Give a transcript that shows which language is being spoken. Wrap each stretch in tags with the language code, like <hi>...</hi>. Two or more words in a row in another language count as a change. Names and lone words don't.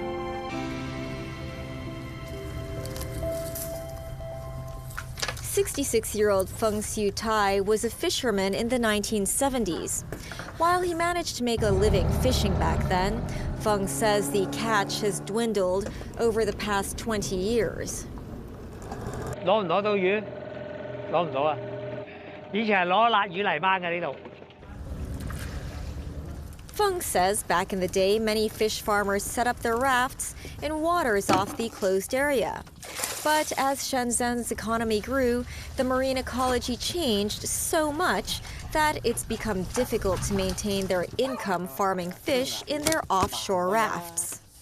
<en>'66-year-old Feng Siu Tai was a fisherman in the 1970s. While he managed to make a living fishing back then, Feng says the catch has dwindled over the past 20 years.</en> <yue>攞唔攞到魚？攞唔到啊！以前係攞辣魚嚟掹嘅呢度。</yue> <en>Feng says back in the day, many fish farmers set up their rafts in waters off the closed area. But as Shenzhen's economy grew, the marine ecology changed so much that it's become difficult to maintain their income farming fish in their offshore rafts.</en>